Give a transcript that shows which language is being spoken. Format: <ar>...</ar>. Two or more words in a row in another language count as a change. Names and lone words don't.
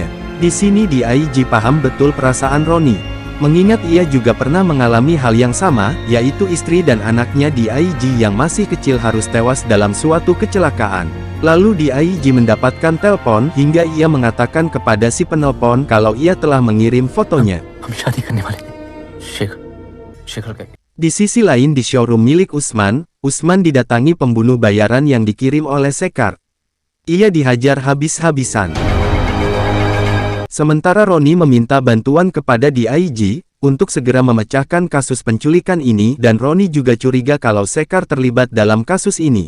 <id>Di sini DIG paham betul perasaan Roni. Mengingat ia juga pernah mengalami hal yang sama, yaitu istri dan anaknya DIG yang masih kecil harus tewas dalam suatu kecelakaan. Lalu DIG mendapatkan telepon hingga ia mengatakan kepada si penelpon kalau ia telah mengirim fotonya.</id> <hi>हम शादी करने वाले थे शेखर का</hi> <id>Di sisi lain di showroom milik Usman, Usman didatangi pembunuh bayaran yang dikirim oleh Sekar. Ia dihajar habis-habisan. Sementara Roni meminta bantuan kepada DIG, untuk segera memecahkan kasus penculikan ini dan Roni juga curiga kalau Sekar terlibat dalam kasus ini.</id>